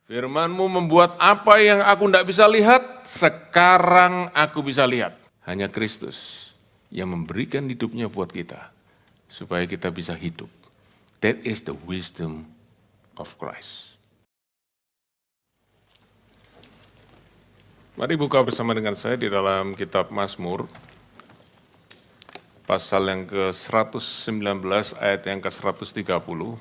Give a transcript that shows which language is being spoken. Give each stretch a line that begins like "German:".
Indonesian: Firman-Mu membuat apa yang aku tidak bisa lihat, sekarang aku bisa lihat. Hanya Kristus yang memberikan hidupnya buat kita, supaya kita bisa hidup.
English: That is the wisdom of Christ.
Indonesian: Mari buka bersama dengan saya di dalam kitab Mazmur, pasal yang ke-119 ayat yang ke-130.